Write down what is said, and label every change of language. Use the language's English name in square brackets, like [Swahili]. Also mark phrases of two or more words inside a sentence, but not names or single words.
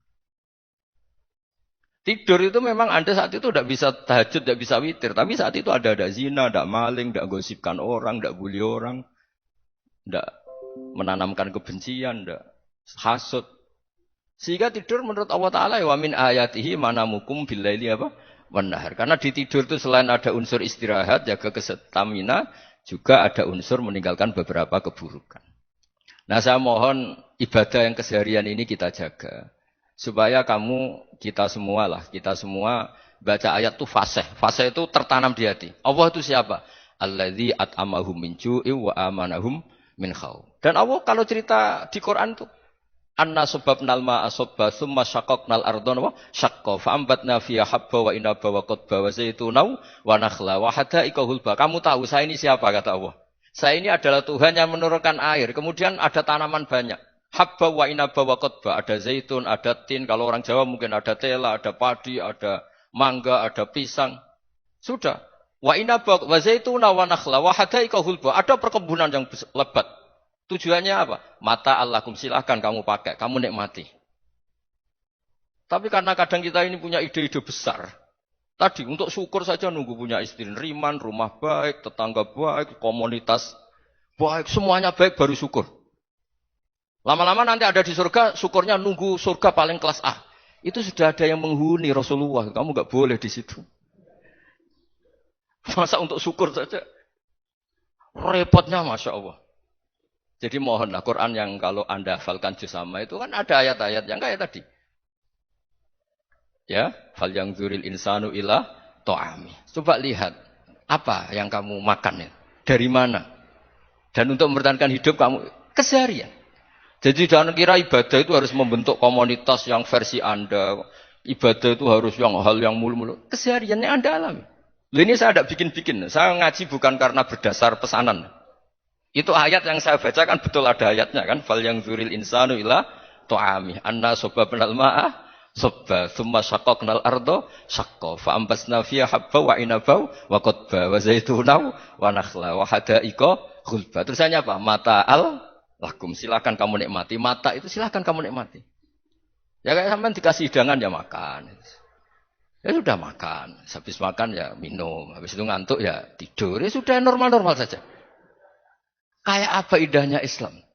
[Indonesian] Tidur itu memang Anda saat itu tidak bisa tahajud, tidak bisa witir, tapi saat itu ada zina, ada maling, tidak gosipkan orang, tidak bully orang, tidak menanamkan kebencian, tidak hasut. Sehingga tidur menurut [Arabic] الله تعالى ومن آياته منامكم بالليل apa? Wanahar. [Indonesian] Karena di tidur itu selain ada unsur istirahat, jaga kestamina, juga ada unsur meninggalkan beberapa keburukan. Nah saya mohon ibadah yang keseharian ini kita jaga. Supaya kita semua baca ayat itu fasih. Fasih itu tertanam di hati. [Arabic] Allah [Indonesian] itu siapa? [Arabic] الذي أطعمهم من جوع وآمنهم من خوف. [Indonesian] Dan Allah kalau cerita di Quran itu [Arabic] أنا صببنا الماء صبا ثم شققنا الأرض شقا فأنبتنا فيها حبا وعنبا وقضبا وزيتونا ونخلا وحدائق غلبا. [Indonesian] Kamu tahu saya ini siapa kata Allah? Saya ini adalah Tuhan yang menurunkan air, kemudian ada tanaman banyak. [Arabic] حبا وعنبا وقضبا, [Indonesian] ada zaitun, ada tin, kalau orang Jawa mungkin ada tela, ada padi, ada mangga, ada pisang. Sudah. [Arabic] وعنبا وزيتونا ونخلا وحدائق غلبا. [Indonesian] Ada perkebunan yang lebat. Tujuannya apa? [Arabic] متاعا لكم, [Indonesian] silahkan kamu pakai, kamu nikmati. Tapi karena kadang kita ini punya ide-ide besar. Tadi untuk syukur saja nunggu punya istri riman, rumah baik, tetangga baik, komunitas baik, semuanya baik baru syukur. Lama-lama nanti ada di surga, syukurnya nunggu surga paling kelas A. Itu sudah ada yang menghuni Rasulullah, kamu nggak boleh di situ. Masa untuk syukur saja? Repotnya [Arabic] ما شاء الله. [Indonesian] Jadi mohonlah Quran yang kalau Anda hafalkan juz sama itu kan ada ayat-ayat yang kayak tadi. [Arabic] Ya, فلينظر الإنسان إلى طعامه. [Indonesian] Coba lihat apa yang kamu makan ya, dari mana. Dan untuk mempertahankan hidup kamu keseharian. Jadi jangan kira ibadah itu harus membentuk komunitas yang versi Anda. Ibadah itu harus hal yang mulu-mulu. Kesehariannya Anda alami. Ini saya tidak bikin-bikin. Saya ngaji bukan karena berdasar pesanan. Itu ayat yang saya baca kan betul ada ayatnya kan. [Arabic] فلينظر الإنسان إلى طعامه. أنا صببنا الماء صبا ثم شققنا الأرض شقا. فأنبتنا فيها حبا وعنبا وقضبا وزيتونا ونخلا وحدائق غلبا. [Indonesian] Terusannya apa? [Arabic] متاعا لكم. [Indonesian] Silakan kamu nikmati. Mata itu silakan kamu nikmati. Ya kayak sampean dikasih hidangan ya makan. Ya sudah makan. Habis makan ya minum. Habis itu ngantuk ya tidur. Ya sudah normal-normal saja. Kayak apa indahnya Islam.